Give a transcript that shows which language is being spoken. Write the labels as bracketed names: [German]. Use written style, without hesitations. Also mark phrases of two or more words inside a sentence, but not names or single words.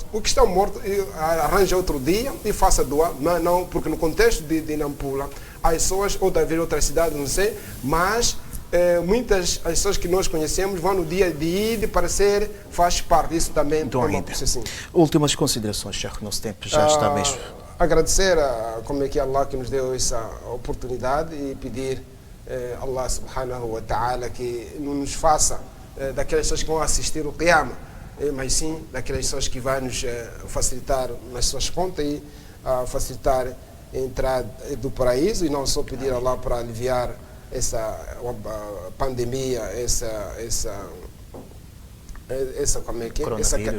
[Portuguese] O que estão morto arranja outro dia e faça doa, mas não, porque no contexto de Nampula, as pessoas, ou talvez outras cidades, não sei, mas muitas as pessoas que nós conhecemos vão no dia de Eid para faz parte, isso também é uma processinho. Últimas considerações, Sheikh, nosso tempo já está mesmo. Agradecer como é que Allah que nos deu essa oportunidade e pedir Allah [Arabic] سبحانه وتعالى [Portuguese] que não nos faça daquelas pessoas que vão assistir o Qiyamah, mas sim daquelas pessoas que vão nos facilitar nas suas contas e facilitar a entrada do paraíso, e não só pedir a Allah para aliviar essa pandemia, como é que é?